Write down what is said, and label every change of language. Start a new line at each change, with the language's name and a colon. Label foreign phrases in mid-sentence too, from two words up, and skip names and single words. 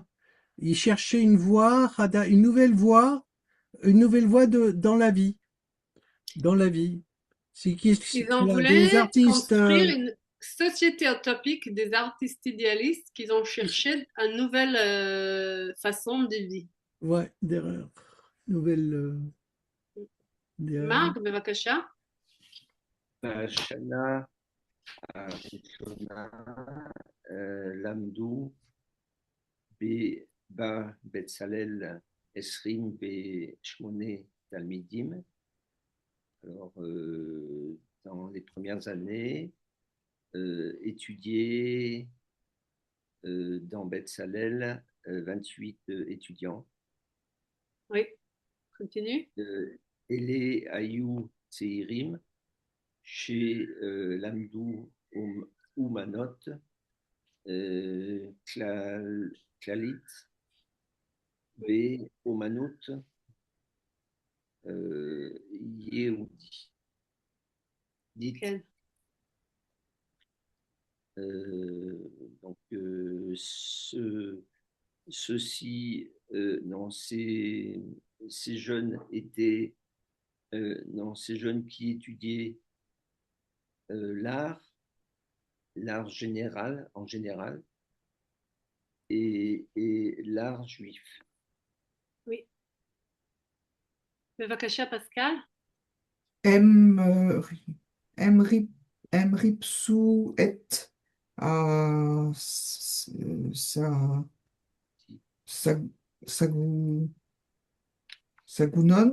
French: Il cherchait une voix, une nouvelle voix dans la vie, dans la vie. C'est Ils ont des voulu artistes. construire société utopique des artistes idéalistes qui ont cherché une nouvelle façon de vie. Ouais, d'erreur. Nouvelle d'erreur. Marc,
Hebrew: בבקשה. בשנה הראשונה למדו בבצלאל 28 תלמידים.
French: Alors, dans les premières années, étudier dans Betzalel 28 étudiants. Oui, continue.
Hebrew: אלה היו צעירים שלמדו אומנות כללית ואומנות יהודית. כן.
French: Donc, ceux-ci, non, ces jeunes étaient, non, ces jeunes qui étudiaient l'art général, en général, et l'art juif. Oui.
Hebrew: בבקשה, פסקל. הם ריפסו את סגנון,